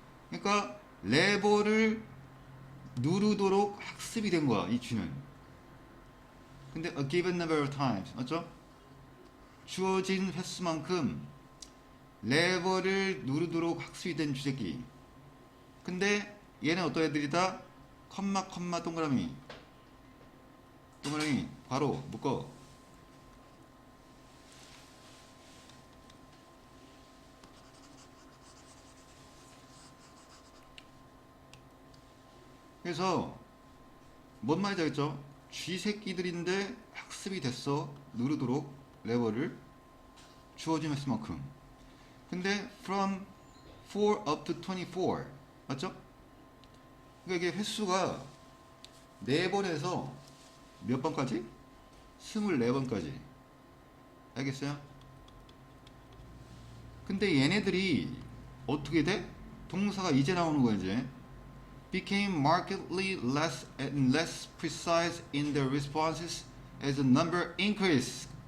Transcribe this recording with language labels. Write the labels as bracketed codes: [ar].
[ko] 그러니까 레버를 누르도록 학습이 된 거야 이 쥐는. 근데 [en] a given number of times, [ko] 맞죠? 주어진 횟수만큼 레버를 누르도록 학습이 된 쥐새끼. 근데 얘는 어떤 애들이다? 컴마 동그라미 바로 묶어. 그래서 뭔 말인지 알겠죠? 쥐새끼들인데 학습이 됐어. 누르도록 레버를 주어진 횟수만큼. 근데 [en] from 4 up to 24, [ko] 맞죠? 그러니까 이게 횟수가 4번에서 몇 번까지? 24번까지. 알겠어요? 근데 얘네들이 어떻게 돼? 동사가 이제 나오는 거야 이제. [en] Became markedly less and less precise in their responses as the number increased.